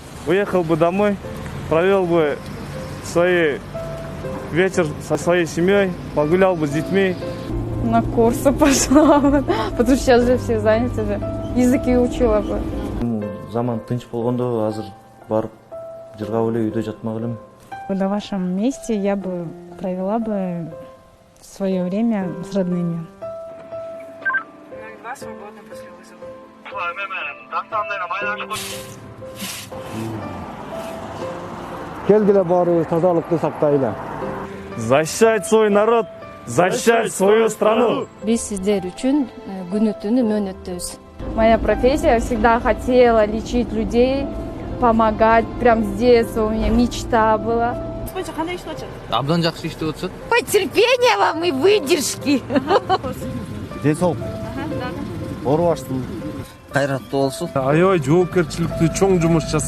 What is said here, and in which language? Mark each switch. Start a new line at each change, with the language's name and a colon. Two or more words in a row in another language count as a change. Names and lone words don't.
Russian: Уехал бы домой, провел бы вечер со своей семьей, погулял бы с детьми. На курсы пошла бы, потому что сейчас же все заняты же. Языки учила бы.
Kyrgyz: Заман тынч болгондо азыр барып жыргап эле үйдө жатмак элем.
Russian: На вашем месте я бы провела бы свое время с родными. 02 свободно после вызова.
Kyrgyz: Келгиле баарыбыз тазалыкты сактайлы.
Russian: Защищать свой народ, защищать свою страну.
Kyrgyz: Биз сиздер үчүн күнү түнү мөөнөттөбүз.
Russian: Моя профессия, я всегда хотела лечить людей, помогать. Прям с детства у меня мечта была.
Kyrgyz: Абдан жакшы иштеп атышат.
Russian: Терпения вам и выдержки.
Kyrgyz: Ден соолук. Ооруп аштым. Кайраттуу болсун. Аябай жоопкерчиликтүү чоң жумуш жасап